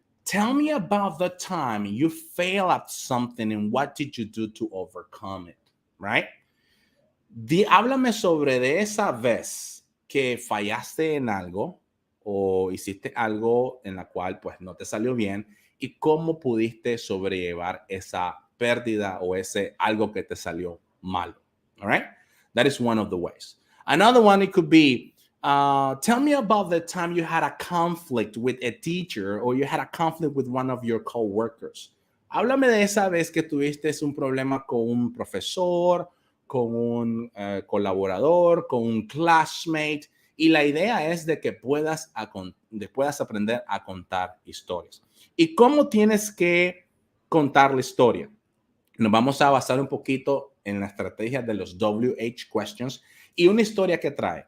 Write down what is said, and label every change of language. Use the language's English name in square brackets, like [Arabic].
[English] Tell me about the time you failed at something and what did you do to overcome it, right? [Spanish] Háblame sobre de esa vez que fallaste en algo o hiciste algo en la cual pues no te salió bien y cómo pudiste sobrellevar esa pérdida o ese algo que te salió malo. [English] All right? That is one of the ways. Another one, it could be, tell me about the time you had a conflict with a teacher or you had a conflict with one of your coworkers. [Spanish] Háblame de esa vez que tuviste un problema con un profesor, con un colaborador, con un classmate, y la idea es de que puedas aprender a contar historias. ¿Y cómo tienes que contar la historia? Nos vamos a basar un poquito en la estrategia de los WH questions y una historia que trae.